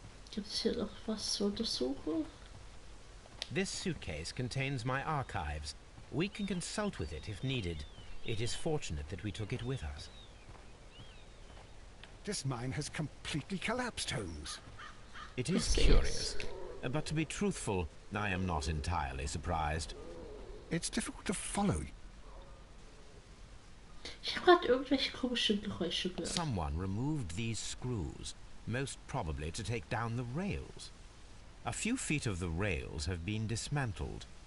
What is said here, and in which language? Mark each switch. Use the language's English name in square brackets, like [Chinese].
[German] Gibt es hier noch was zu untersuchen? [English] This suitcase contains my archives. We can consult with it if needed. It is fortunate that we took it with us. This mine has completely collapsed, Holmes. It is Yes, it curious, but to be truthful, I am not entirely surprised. It's difficult to follow. [German] Ich habe gerade irgendwelche komischen Geräusche gehört. [English] Someone removed these screws, most probably to take down the rails. A few feet of the rails have been dismantled.